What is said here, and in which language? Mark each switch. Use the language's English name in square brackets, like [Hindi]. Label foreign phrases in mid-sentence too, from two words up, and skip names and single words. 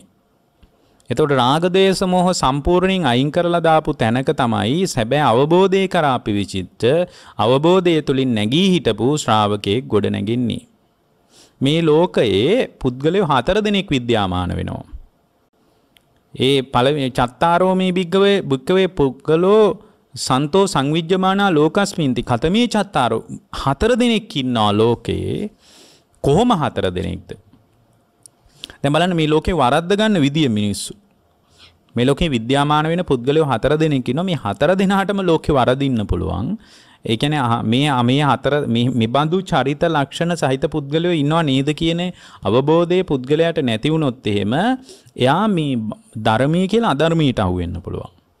[Sinhala] එතකොට රාග, ද්වේෂ, මෝහ සම්පූර්ණයෙන් අයින් කරලා දාපු තැනක තමයි සැබෑ අවබෝධය කරා අපි විචිත්ත අවබෝධය තුලින් නැගී හිටපු ශ්‍රාවකයෙක් ගොඩ නැගින්නේ. මේ ලෝකයේ පුද්ගලයෝ 4 දෙනෙක් විද්‍යාමාන වෙනවා. ඒ පළවෙනි [Pali] චත්තාරෝමේ භික්කවේ පුද්ගලෝ සන්තෝ සංවිජ්ජමානා ලෝකස්මින්ති කතමේ චත්තාරෝ [Sinhala] 4 දෙනෙක් ඉන්නවා ලෝකේ. කොහොම 4 දෙනෙක්ද? දැන් බලන්න මේ ලෝකේ වරද්ද ගන්න විදිය මිනිස්සු. මේ ලෝකේ විද්‍යාමාන වෙන පුද්ගලයෝ 4 දෙනෙක් ඉන්නවා. මේ 4 දෙනාටම ලෝකේ වරදින්න පුළුවන්. ඒ කියන්නේ මේ බඳු චරිත ලක්ෂණ සහිත පුද්ගලයෝ ඉන්නවා නේද කියන අවබෝධයේ පුද්ගලයාට නැති වුණොත් එහෙම එයා මේ ධර්මයේ කියලා අධර්මයට අහු වෙන්න පුළුවන්.